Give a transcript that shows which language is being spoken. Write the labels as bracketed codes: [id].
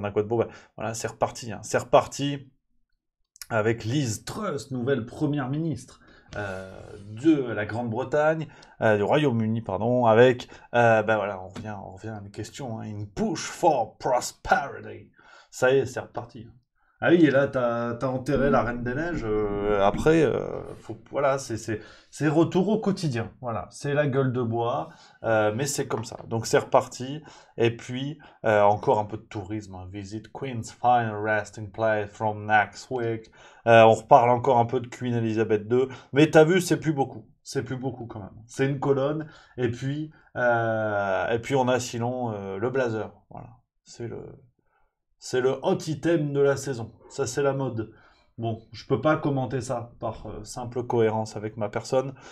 [fr] Ben, voilà, c'est reparti. Hein. C'est reparti avec Liz Truss, nouvelle première ministre de la Grande-Bretagne, du Royaume-Uni, pardon, avec, ben voilà, on revient à une question, hein, une [en] push for prosperity. [fr] Ça y est, c'est reparti. Ah oui, et là, t'as enterré la Reine des Neiges. Après, voilà, c'est retour au quotidien. Voilà, c'est la gueule de bois, mais c'est comme ça. Donc c'est reparti. Et puis encore un peu de tourisme. Hein. [en] Visit Queen's final resting place from next week. [fr] On reparle encore un peu de Queen Elizabeth II. Mais t'as vu, c'est plus beaucoup. C'est plus beaucoup quand même. C'est une colonne. Et puis on a sinon le blazer. Voilà, c'est le hot item de la saison. Ça, c'est la mode. bon, je peux pas commenter ça par simple cohérence avec ma personne.